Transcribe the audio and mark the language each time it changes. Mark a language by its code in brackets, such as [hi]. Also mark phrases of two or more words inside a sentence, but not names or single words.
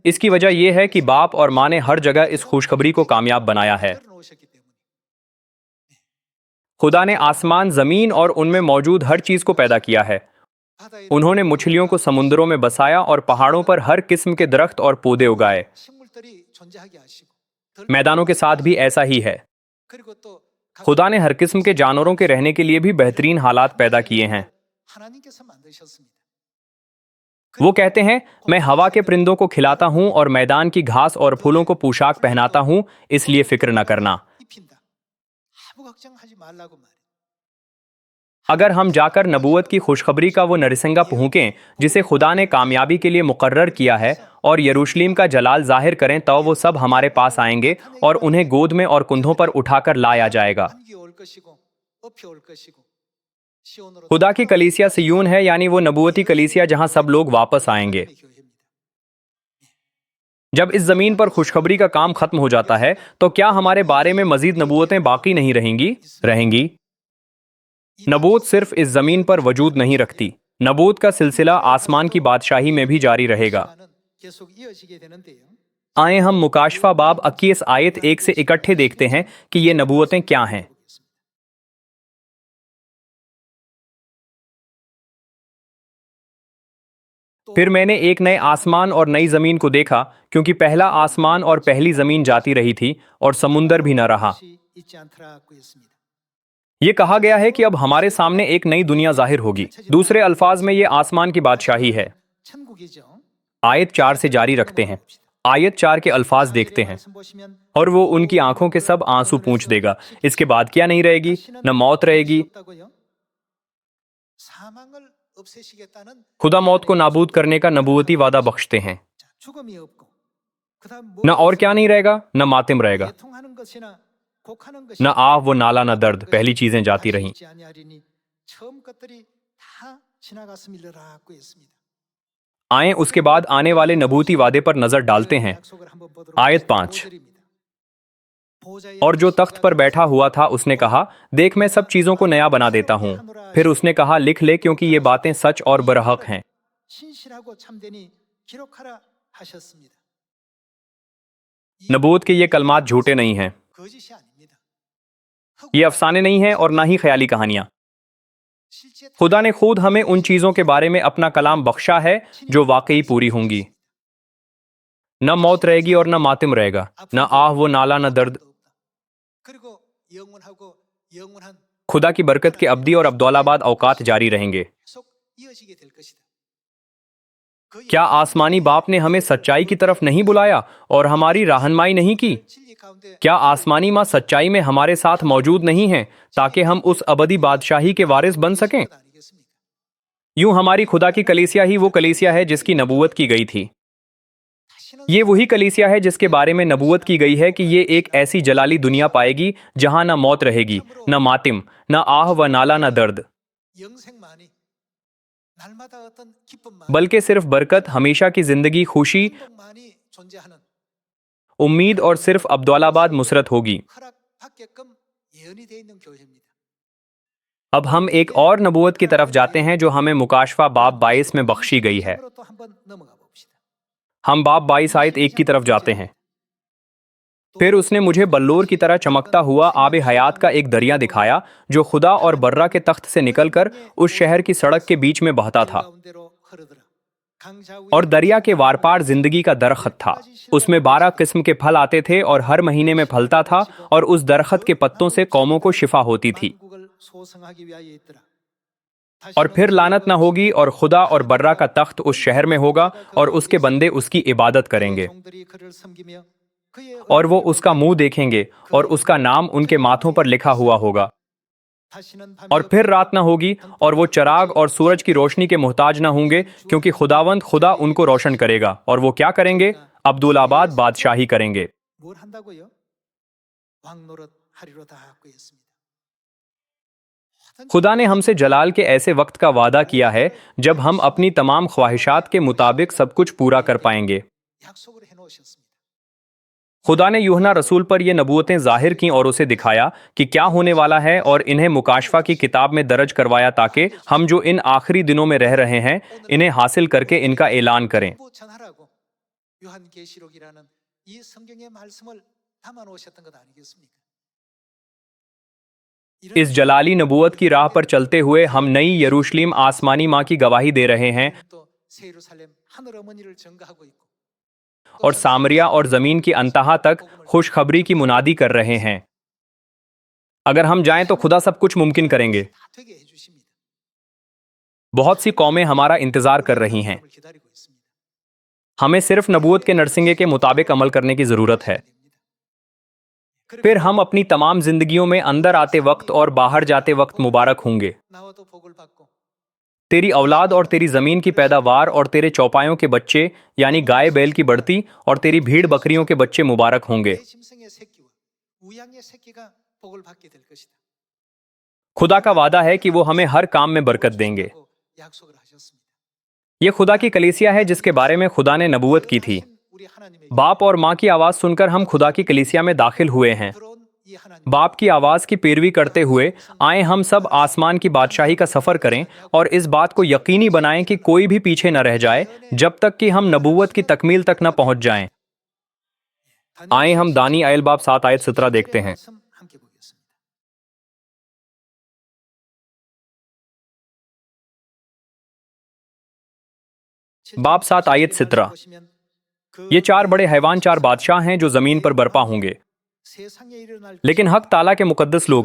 [ur] اس کی وجہ یہ ہے کہ باپ اور ماں نے ہر جگہ اس خوشخبری کو کامیاب بنایا ہے. [ko] 들어놓으셨기 때문에 [ur] خدا نے آسمان، زمین اور ان میں موجود ہر چیز کو پیدا کیا ہے. [ko] 바다에 [ur] انہوں نے مچھلیوں کو سمندروں میں بسایا اور پہاڑوں پر ہر قسم کے درخت اور پودے اگائے. [ko] 식물들이 존재하게 하시고 [ur] میدانوں کے ساتھ بھی ایسا ہی ہے. [ko] 그리고 또 각 [ur] خدا نے ہر قسم کے جانوروں کے رہنے کے لیے بھی بہترین حالات پیدا کیے ہیں. [ko] 하나님께서 만드셨습니다. [ur] وہ کہتے ہیں، میں ہوا کے پرندوں کو کھلاتا ہوں اور میدان کی گھاس اور پھولوں کو پوشاک پہناتا ہوں، اس لیے فکر نہ کرنا. [ko] 입힌다. 아무 걱정하지 말라고 말이에요. [ur] اگر ہم جا کر نبوت کی خوشخبری کا وہ نرسنگا پھونکیں جسے خدا نے کامیابی کے لیے مقرر کیا ہے اور یروشلیم کا جلال ظاہر کریں، تو وہ سب ہمارے پاس آئیں گے اور انہیں گود میں اور کندھوں پر اٹھا کر لایا جائے گا. [ko] 함께 올 것이고 업혀 올 것이고 시온으로 [ur] خدا کی کلیسیا صیون ہے، یعنی وہ نبوتی کلیسیا جہاں سب لوگ واپس آئیں گے. [ko] 교회입니다. [ur] جب اس زمین پر خوشخبری کا کام ختم ہو جاتا ہے، تو کیا ہمارے بارے میں مزید نبوتیں باقی نہیں رہیں گی? نبوت صرف اس زمین پر وجود نہیں رکھتی. نبوت کا سلسلہ آسمان کی بادشاہی میں بھی جاری رہے گا. [ko] 시간은 계속 이어지게 되는데요. [ur] آئے ہم مکاشفہ باب 21 آیت 1 سے اکٹھے دیکھتے ہیں کہ یہ نبوتیں کیا ہیں. پھر میں نے ایک نئے آسمان اور نئی زمین کو دیکھا، کیونکہ پہلا آسمان اور پہلی زمین جاتی رہی تھی اور سمندر بھی نہ رہا. 있지 않더라고 했습니다. یہ کہا گیا ہے کہ اب ہمارے سامنے ایک نئی دنیا ظاہر ہوگی. دوسرے الفاظ میں یہ آسمان کی بادشاہی ہے. [ko] 천국이죠. [ur] آیت 4 سے جاری رکھتے ہیں۔ آیت 4 کے الفاظ دیکھتے ہیں. [ko] 말씀 보시면 [ur] اور وہ ان کی آنکھوں کے سب آنسو پونچھ دے گا۔ اس کے بعد کیا نہیں رہے گی? نہ موت رہے گی. [ko] 없다고요? 사망을 없애시겠다는 [ur] خدا موت کو نابود کرنے کا نبوتی وعدہ بخشتے ہیں. [ko] 자, 죽음이 없고 그다음 [ur] نہ اور کیا نہیں رہے گا؟ نہ ماتم رہے گا, [ko] 애통하는 것이나 곡하는 것이 [ur] نہ آہ وہ نالہ نہ درد۔ پہلی چیزیں جاتی رہیں. [ko] 있지 아니하리니 처음 것들이 다 지나갔음이라고 했습니다. [ur] آئے اس کے بعد آنے والے نبوتی وعدے پر نظر ڈالتے ہیں. [ko] 약속을 한번 보도록 आयत 하겠습니다. 5। 보절입니다. 보좌에 [ur] اور جو تخت پر بیٹھا ہوا تھا اس نے کہا، دیکھ میں سب چیزوں کو نیا بنا دیتا ہوں. پھر اس نے کہا، لکھ لے، کیونکہ یہ باتیں سچ اور برحق ہیں. [ko] 신실하고 참되니 기록하라 하셨습니다. [ur] نبوت کے یہ کلمات جھوٹے نہیں ہیں. [ko] 거짓이 아닙니다. [ur] یہ افسانے نہیں ہیں اور نہ ہی خیالی کہانیاں. [ko] 실제 [ur] خدا نے خود ہمیں ان چیزوں کے بارے میں اپنا کلام بخشا ہے جو واقعی پوری ہوں گی. نہ موت رہے گی اور نہ ماتم رہے گا، نہ آہ وہ نالہ نہ درد. [ko] 그리고 영원하고 영원한 [ur] خدا کی برکت کے ابدی اور ابدالآباد اوقات جاری رہیں گے. [ko] 계속 이어지게 될 것이다. 그 [ur] کیا آسمانی باپ نے ہمیں سچائی کی طرف نہیں بلایا اور ہماری رہنمائی نہیں کی? [ko] 진리 가운데 [ur] کیا آسمانی ماں سچائی میں ہمارے ساتھ موجود نہیں ہیں تاکہ ہم اس ابدی بادشاہی کے وارث بن سکیں? [ko] 것 아니겠습니까? [ur] یوں ہماری خدا کی کلیسیا ہی وہ کلیسیا ہے جس کی نبوت کی گئی تھی. [ko] 다시는 [ur] یہ وہی کلیسیا ہے جس کے بارے میں نبوت کی گئی ہے کہ یہ ایک ایسی جلالی دنیا پائے گی جہاں نہ موت رہے گی، نہ ماتم، نہ آہ و نالہ نہ درد, [ko] 영생만이 날마다 어떤 기쁨만 [ur] بلکہ صرف برکت، ہمیشہ کی زندگی، خوشی, [ko] 행복만이 존재하는 [ur] امید اور صرف ابدالآباد مسرت ہوگی. [ko] 허락받게끔 예언이 돼 있는 교회입니다. [ur] اب ہم ایک اور نبوت کی طرف جاتے ہیں جو ہمیں مکاشفہ باب 22 میں بخشی گئی ہے. [ko] 으로 또 한번 넘어가 봅시다. [ur] ہم باب 22 آیت 1 کی طرف جاتے ہیں۔ پھر اس نے مجھے بلور کی طرح چمکتا ہوا آب حیات کا ایک دریا دکھایا جو خدا اور برہ کے تخت سے نکل کر اس شہر کی سڑک کے بیچ میں بہتا تھا. [ko] 가운데로 흐르더라. 강자 위에 [ur] اور دریا کے وار پار زندگی کا درخت تھا۔ اس میں 12 قسم کے پھل آتے تھے اور ہر مہینے میں پھلتا تھا، اور اس درخت کے پتوں سے قوموں کو شفا ہوتی تھی. [ko] 만국을 소성하기 위하여 있더라. [ur] اور پھر لعنت نہ ہوگی، اور خدا اور برہ کا تخت اس شہر میں ہوگا اور اس کے بندے اس کی عبادت کریں گے, [ko] 종들이 그를 섬기며 그의 [ur] اور وہ اس کا منہ دیکھیں گے اور اس کا نام ان کے ماتھوں پر لکھا ہوا ہوگا. [ko] 다시는 밤이 [ur] اور پھر رات نہ ہوگی، اور وہ چراغ اور سورج کی روشنی کے محتاج نہ ہوں گے، کیونکہ خداوند خدا ان کو روشن کرے گا. اور وہ کیا کریں گے? ابدالآباد بادشاہی کریں گے. [ko] 뭘 한다고요? 왕노릇 하리로다 하고 했습니다. [ur] خدا نے ہم سے جلال کے ایسے وقت کا وعدہ کیا ہے جب ہم اپنی تمام خواہشات کے مطابق سب کچھ پورا کر پائیں گے. [ko] 약속을 해놓으셨습니다. [ur] خدا نے یوحنا رسول پر یہ نبوتیں ظاہر کی اور اسے دکھایا کہ کیا ہونے والا ہے اور انہیں مکاشفہ کی کتاب میں درج کروایا تاکہ ہم جو ان آخری دنوں میں رہ رہے ہیں انہیں حاصل کر کے ان کا اعلان کریں. [ko] 전부 전하라고 요한계시록이라는 이 성경의 말씀을 담아 놓으셨던 것 아니겠습니까? [ur] اس جلالی نبوت کی راہ پر چلتے ہوئے ہم نئی یروشلیم آسمانی ماں کی گواہی دے رہے ہیں [ko] 또 새 예루살렘 하늘 어머니를 증거하고 있고 [ur] اور سامریہ اور زمین کی انتہا تک خوشخبری کی منادی کر رہے ہیں. اگر ہم جائیں تو خدا سب کچھ ممکن کریں گے. [ko] 다 되게 해주십니다. [ur] بہت سی قومیں ہمارا انتظار کر رہی ہیں. [ko] 을 기다리고 있습니다. [ur] ہمیں صرف نبوت کے نرسنگے کے مطابق عمل کرنے کی ضرورت ہے. پھر ہم اپنی تمام زندگیوں میں اندر آتے وقت اور باہر جاتے وقت مبارک ہوں گے. [ko] 나와도 복을 받고 [ur] تیری اولاد اور تیری زمین کی پیداوار اور تیرے چوپایوں کے بچے یعنی گائے بیل کی بڑھتی اور تیری بھیڑ بکریوں کے بچے مبارک ہوں گے. [ko] 내 짐승의 새끼와 우양의 새끼가 복을 받게 될 것이다. [ur] خدا کا وعدہ ہے کہ وہ ہمیں ہر کام میں برکت دیں گے. [ko] 라고 약속을 하셨습니다. [ur] یہ خدا کی کلیسیا ہے جس کے بارے میں خدا نے نبوت کی تھی. [ko] 우리 하나님의 [ur] باپ اور ماں کی آواز سن کر ہم خدا کی کلیسیا میں داخل ہوئے ہیں. [ko] 들어온 이 하나님 [ur] باپ کی آواز کی پیروی کرتے ہوئے آئے ہم سب آسمان کی بادشاہی کا سفر کریں اور اس بات کو یقینی بنائیں کہ کوئی بھی پیچھے نہ رہ جائے جب تک کہ ہم نبوت کی تکمیل تک نہ پہنچ جائیں. آئے ہم دانی ایل باب 7 آیت 17 دیکھتے ہیں. [ko] 말씀 함께 보겠습니다. [ur] باب 7 آیت 17. [ko] 보시면 그 [ur] یہ 4 بڑے حیوان 4 بادشاہ ہیں جو زمین پر برپا ہوں گے. [ko] 세상에 일어날 [ur] لیکن حق تعالیٰ کے مقدس لوگ,